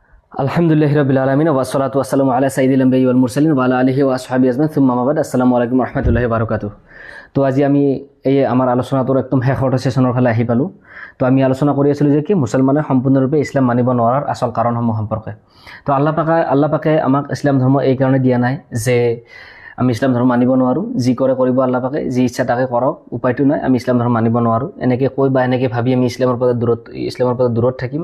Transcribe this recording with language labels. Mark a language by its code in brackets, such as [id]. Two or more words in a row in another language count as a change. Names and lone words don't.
[ar] الحمد لله رب العالمين والصلاة والسلام على سيد الأنبياء والمرسلين وعلى آله وأصحابه أجمعين ثم أما بعد. السلام عليكم ورحمة الله وبركاته. [as] তো আজি আমি এই আমাৰ আলোচনাটোৰ একদম শেষৰ সেশনৰ ফালে আহি পালোঁ। তো আমি আলোচনা কৰি আছিলোঁ যে কি মুছলমানে সম্পূৰ্ণৰূপে ইছলাম মানিব নোৱাৰাৰ আচল কাৰণসমূহ সম্পৰ্কে। তো আল্লাহ পাকে আমাক ইছলাম ধৰ্ম এই কাৰণে দিয়া নাই যে আমি ইছলাম ধৰ্ম মানিব নোৱাৰোঁ, যি কৰে কৰিব আল্লাহ পাকে, যি ইচ্ছা তাকে কৰক, উপায়টো নাই, আমি ইছলাম ধৰ্ম মানিব নোৱাৰোঁ এনেকৈ কৈ বা এনেকৈ ভাবি আমি ইছলামৰ পৰা দূৰত থাকিম।